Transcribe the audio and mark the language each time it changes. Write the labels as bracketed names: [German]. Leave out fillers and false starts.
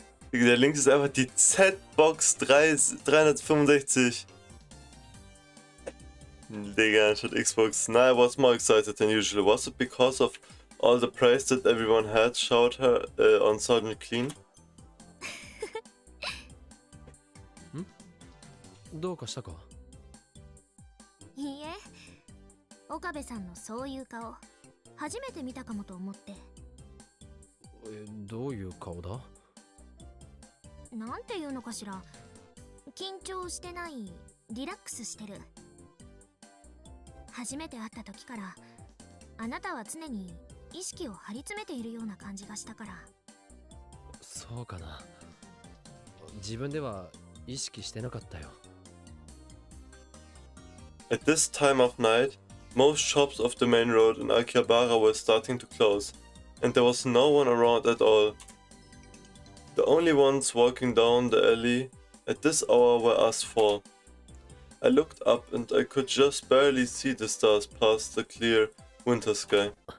[German] Der links ist einfach die Z-Box 365. Digga, anstatt Xbox. [English] Nah, I was more excited than usual. Was it because of all the praise that everyone had showered her on Sergeant Clean? [Japanese] どうかしたか？いいえ、岡部さんのそういう顔初めて見たかもと思って。どういう顔だ？なんていうのかしら。緊張してない、リラックスしてる。初めて会った時からあなたは常に意識を張り詰めているような感じがしたから。そうかな。自分では意識してなかったよ。 [English] At this time of night, most shops off the main road in Akihabara were starting to close, and there was no one around at all. The only ones walking down the alley at this hour were us four. I looked up and I could just barely see the stars past the clear winter sky.